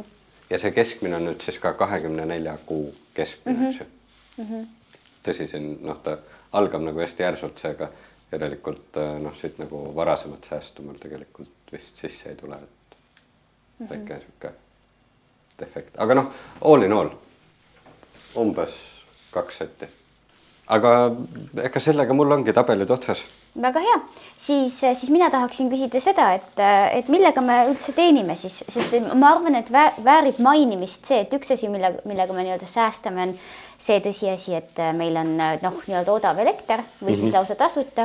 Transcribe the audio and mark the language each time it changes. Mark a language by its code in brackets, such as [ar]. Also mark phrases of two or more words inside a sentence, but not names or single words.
[et] Ja see keskmine on nüüd siis ka 24 kuu keskmine. Tõsi, siin ta algab nagu hästi järsult seega. Järelikult noh, siit nagu varasemat säästu mul tegelikult vist sisse ei tule, et väike siuke defekt. Aga noh, [en] all in all, [et] umbes 2 setti. Aga ega sellega mul ongi tabelid otsas. Väga hea. Siis mina tahaksin küsida seda, et millega me üldse teenime siis, sest ma arvan, et väärib mainimist see, et üks asi, millega me nii-öelda säästame, on see tõsiasi, et meil on nii-öelda odav elekter või siis lausa tasuta.